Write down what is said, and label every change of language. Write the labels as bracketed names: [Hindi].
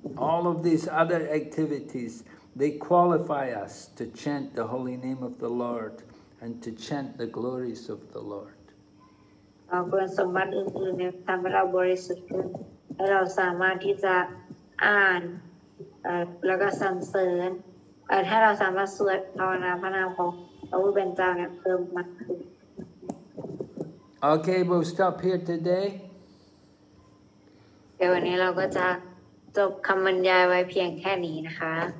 [English] All of these other activities, they qualify us to chant the holy name of the Lord and to chant the glories of the Lord. [Thai] คุณสมบัติอื่นๆเนี่ยทำให้เราบริสุทธิ์ขึ้นและเราสามารถที่จะอ่านแล้วก็สรรเสริญให้เราสามารถสวดภาวนาพระนามของพระผู้เป็นเจ้าเนี่ยเพิ่มมากขึ้น [English] Okay, we'll stop here today. [Thai] เดี๋ยววันนี้เราก็จะจบคำบรรยายไว้เพียงแค่นี้นะคะ